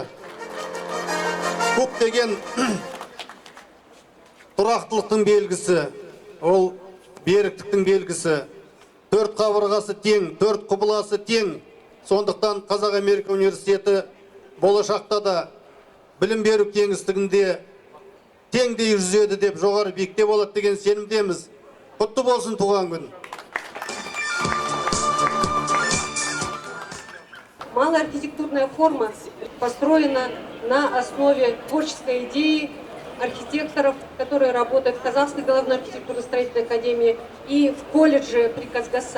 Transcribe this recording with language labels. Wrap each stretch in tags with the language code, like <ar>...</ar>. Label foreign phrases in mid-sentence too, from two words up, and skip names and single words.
<kk>Куб деген тұрақтылықтың белгісі, ол беріктіктің белгісі. Төрт қабырғасы тең, төрт құбыласы тең. Сондықтан Қазақ-Америка университеті болашақта да білім беру кеңістігінде теңдей жүзеді деп жоғары биікте болады деген сенімдеміз. Құтты болсын туған күн.</kk> <ru>Малая архитектурная форма построена на основе творческой идеи архитекторов, которые работают в Казахской головной архитектурно-строительной академии и в колледже при Казгаса.</ru>